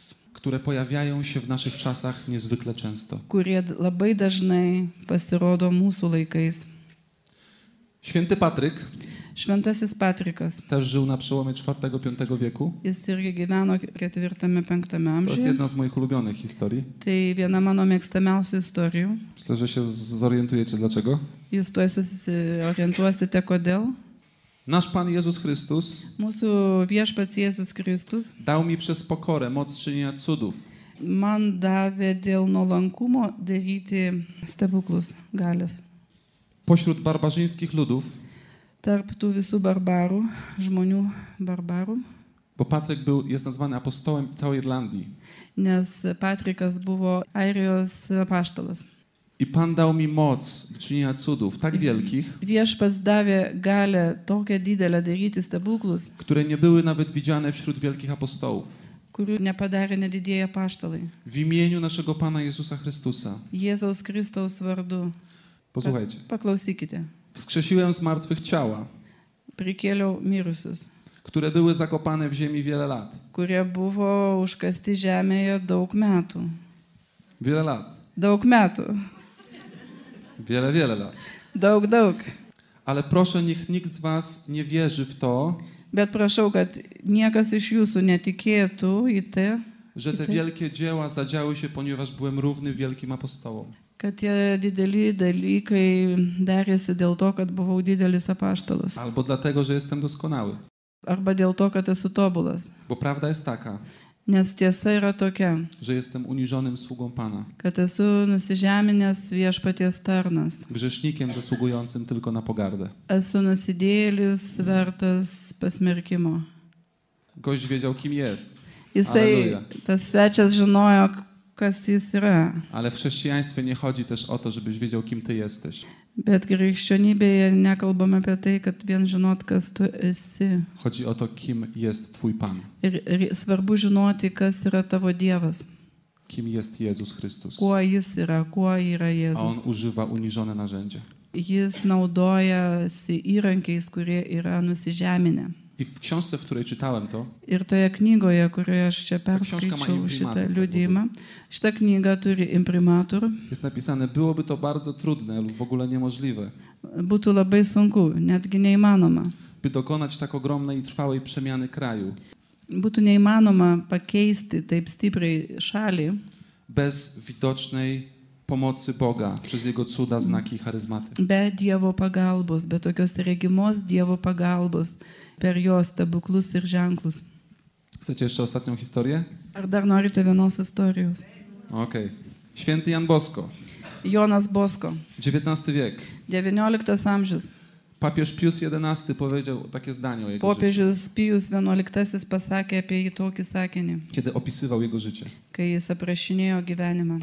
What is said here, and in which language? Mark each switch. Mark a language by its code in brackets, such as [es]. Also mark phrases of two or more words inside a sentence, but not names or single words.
[pl] które pojawiają się w naszych czasach niezwykle często. [lt] kurie labai dažnai pasirodo mūsų laikais. [pl] Święty Patryk [lt] Šventasis Patrikas, [pl] też żył na przełomie IV-V wieku. [lt] jis irgi gyveno 4-5 [pl] To jest [lt] amžiuje. [pl] jedna z moich ulubionych historii. [lt] Tai viena mano mėgstamiausių istorijų. [pl] Myślę, że się zorientujecie dlaczego. [lt] Jūs tuoj susiorientuosite, kodėl. [pl] Nasz Pan Jezus Chrystus [lt] Mūsų viešpats Jėzus Kristus [pl] dał mi przez pokorę moc czynienia cudów. [lt] man davė dėl nuolankumo daryti stebuklus galės. [pl] Pośród barbarzyńskich ludów, [lt] Tarp tų visų barbarų, žmonių barbarų, [pl] bo Patryk jest nazwany apostołem całej Irlandii. [lt] nes Patrikas buvo Airijos apaštalas. [pl] I Pan dał mi moc czynienia cudów tak wielkich, [lt] Viešpats davė galę tokią didelę daryti stebuklus, [pl] które nie były nawet widziane wśród wielkich apostołów. [lt] kurių nepadarė nedidieji apaštalai. [pl] W imieniu naszego Pana Jezusa Chrystusa. [lt] Jėzaus Kristaus vardu. [pl] Posłuchajcie. [lt] Paklausykite. [pl] Wskrzesiłem z martwych ciała, [lt] Prikėliau mirusius, [pl] które były zakopane w ziemi wiele lat. [lt] kurie buvo užkasti žemėje daug metų. [pl] Wiele lat. [lt] Daug metų. [pl] Wiele lat. [lt] Daug. [pl] Ale proszę, niech nikt z was nie wierzy w to, [lt] Bet prašau, kad niekas iš jūsų netikėtų į tai, [pl] że te wielkie dzieła zadziały się, ponieważ byłem równy wielkim apostołom. [lt] kad tie dideli dalykai darėsi dėl to, kad buvau didelis apaštalas. [pl] Albo dlatego, że jestem doskonały. [lt] Arba dėl to, kad esu tobulas. [pl] Bo prawda jest taka, [lt] Nes tiesa yra tokia, [pl] że jestem uniżonym sługą Pana. [lt] kad esu nusižeminęs viešpaties tarnas. [pl] Grzesznikiem zasługującym tylko na pogardę. [lt] Esu nusidėjėlis vertas pasmerkimo. [pl] Gość wiedział, kim jest. [lt] Jisai, [pl] Alleluja. [lt] tas svečias žinojo, kas jis yra. [pl] Ale w chrześcijaństwie nie chodzi też o to, żebyś wiedział, kim ty jesteś. [lt] Bet krikščionybėje nekalbame apie tai, kad vien žinot, kas tu esi. [pl] Chodzi o to, kim jest twój Pan. [lt] Ir svarbu žinoti, kas yra tavo Dievas. [pl] Kim jest Jezus Chrystus. [lt] Kuo jis yra, kuo yra [pl] A On [lt] Jėzus. [pl] używa uniżone narzędzie. [lt] Jis naudojasi įrankiais, kurie yra nusižeminę. [pl] I w książce, w której czytałem to, [lt] Ir toje knygoje, kurioje aš čia [pl] książka ma [lt] perskaičiau [pl] imprimatur, [lt] šitą [pl] tak [lt] liudijimą, šita knyga turi imprimatur. [pl] jest napisane, byłoby to bardzo trudne lub w ogóle niemożliwe, [lt] Būtų labai sunku, netgi neįmanoma. [pl] by dokonać tak ogromnej i trwałej przemiany kraju [lt] Būtų neįmanoma pakeisti taip stipriai šalį [pl] bez widocznej pomocy Boga przez Jego cuda, znaki i charyzmaty. [lt] be Dievo pagalbos, be tokios regimos Dievo pagalbos per jo stebuklus ir ženklus. [pl] Chcecie jeszcze ostatnią historię? [lt] Ar dar norite vienos istorijos? [pl] Okej. Święty Jan Bosko, [lt] Jonas Bosko, [pl] XIX wiek. [lt] XIX amžius. [pl] Papież Pius XI powiedział takie zdanie o jego życiu, [lt] Popiežius Pijus XI pasakė apie jį tokį sakinį, [pl] kiedy opisywał jego życie. [lt] kai jis aprašinėjo gyvenimą.